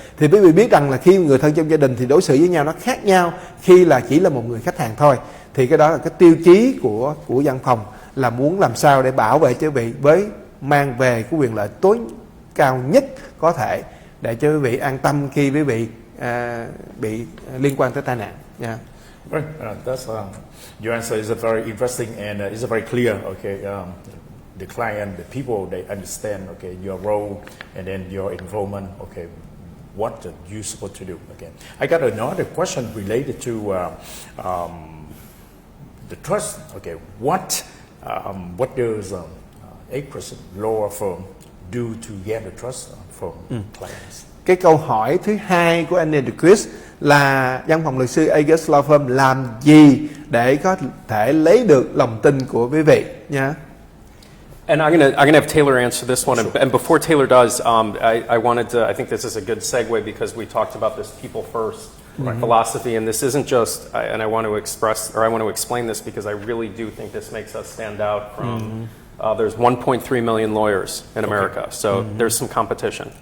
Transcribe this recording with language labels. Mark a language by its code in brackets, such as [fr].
[vi] Thì quý vị biết rằng là khi người thân trong gia đình thì đối xử với nhau nó khác nhau khi là chỉ là một người khách hàng thôi. Thì cái đó là cái tiêu chí của văn phòng, là muốn làm sao để bảo vệ cho quý vị với mang về cái quyền lợi tối cao nhất có thể để cho quý vị an tâm khi quý vị bị liên quan tới tai nạn. [en] Yeah. Right. That's your answer is very interesting and it's very clear. Okay, the client, the people, they understand. Okay, your role and then your involvement. Okay, what you supposed to do. Okay, I got another question related to the trust. Okay, what does a person law firm do to get the trust from clients? [vi] Cái câu hỏi thứ hai của anh Chris là văn phòng luật sư Aegis Law Firm làm gì để có thể lấy được lòng tin của quý vị nha. [en] And I'm gonna have Taylor answer this one. And before Taylor does, I wanted to. I think this is a good segue because we talked about this people first philosophy, and this isn't just. And I want to express, or I want to explain this because I really do think this makes us stand out from. There's 1.3 million lawyers in America, so there's some competition.